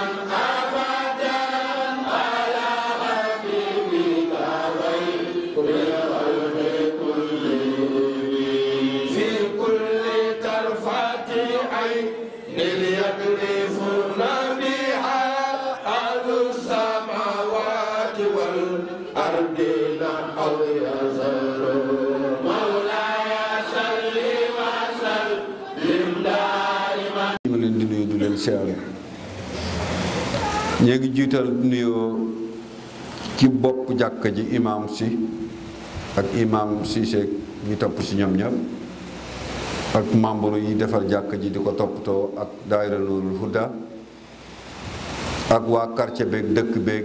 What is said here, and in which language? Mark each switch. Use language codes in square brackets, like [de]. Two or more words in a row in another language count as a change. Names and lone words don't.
[ar] أبدا على حبيبك خير الخلق كلهم في كل طرفة عين يدرسون بها أهل السماوات والأرض أو يزرون مولاي صل وسلم دائما [wo] ñu leen di nuyu du leen siyaare ñu ngi jiital nuyoo ci bopp jàkka ji imaam si ak imaam Cissé ñu topp si ñoom ñëpp ak membre yi defar jàkka ji di ko toppatoo ak daayira Nuurul Huda ak waa quartier beeg dëkk beeg